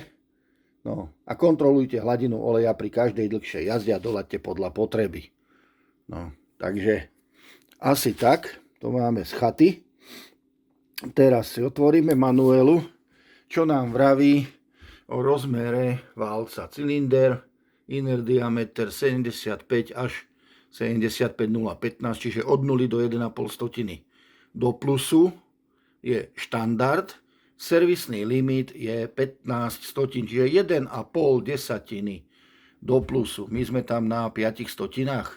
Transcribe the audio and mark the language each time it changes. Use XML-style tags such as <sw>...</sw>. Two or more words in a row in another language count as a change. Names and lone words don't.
<sk>No a kontrolujte hladinu oleja pri každej dlhšej jazde a doladte podľa potreby. No, takže asi tak, to máme z chaty. Teraz si otvoríme manuelu, čo nám vraví o rozmere válca.</sk> <en>Cylinder, inner diameter</en> <sk>75 až 75,015, čiže od 0 do 1,5 stotiny. Do plusu je štandard, servisný limit je 15 stotín, čiže 1,5 desatiny do plusu. My sme tam na 5 stotinách.</sk>